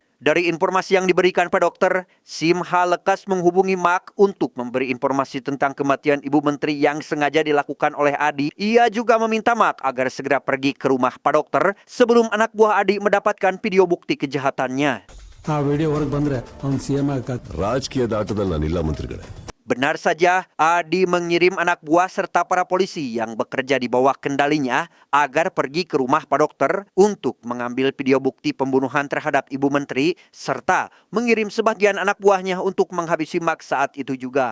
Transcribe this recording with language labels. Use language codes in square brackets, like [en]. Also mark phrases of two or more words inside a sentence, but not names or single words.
[id] Dari informasi yang diberikan Pak Dokter, Simha lekas menghubungi Mak untuk memberi informasi tentang kematian Ibu Menteri yang sengaja dilakukan oleh Adi. Ia juga meminta Mak agar segera pergi ke rumah Pak Dokter sebelum anak buah Adi mendapatkan video bukti kejahatannya. [kn] ಆ ವಿಡಿಯೋ ಹೊರಗೆ ಬಂದರೆ ಅವ್ನು ಸಿ ಎಂ ರಾಜಕೀಯದ ಆಟದಲ್ಲಿ ನಾನಿಲ್ಲ ಮಂತ್ರಿಗಳೇ. [id] Benar saja, Adi mengirim anak buah serta para polisi yang bekerja di bawah kendalinya agar pergi ke rumah Pak Dokter untuk mengambil video bukti pembunuhan terhadap Ibu Menteri serta mengirim sebagian anak buahnya untuk menghabisi Mak saat itu juga.